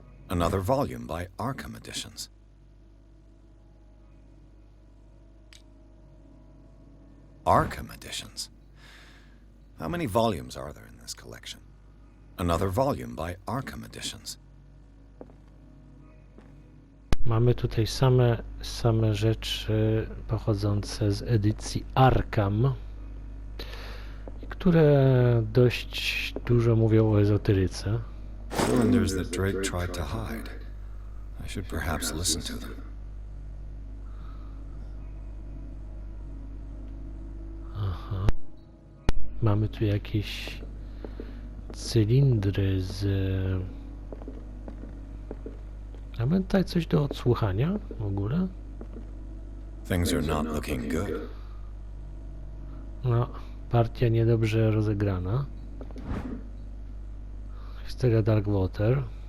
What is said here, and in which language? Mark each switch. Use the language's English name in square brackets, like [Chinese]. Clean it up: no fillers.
[English] Another volume by Arkham Editions. Arkham Editions. How many volumes are there in this collection? Another volume by Arkham Editions. [Polish] Mamy tutaj same rzeczy pochodzące z edycji Arkham, które dość dużo mówią o ezoteryce. [English] Cylinders that Drake tried to hide. I should perhaps listen to them. Aha. [Polish] Mamy tu jakieś cylindry z... Mamy tutaj coś do odsłuchania w ogóle? [English] Things are not looking good. [Polish] No, partia niedobrze rozegrana. Historia Darkwater.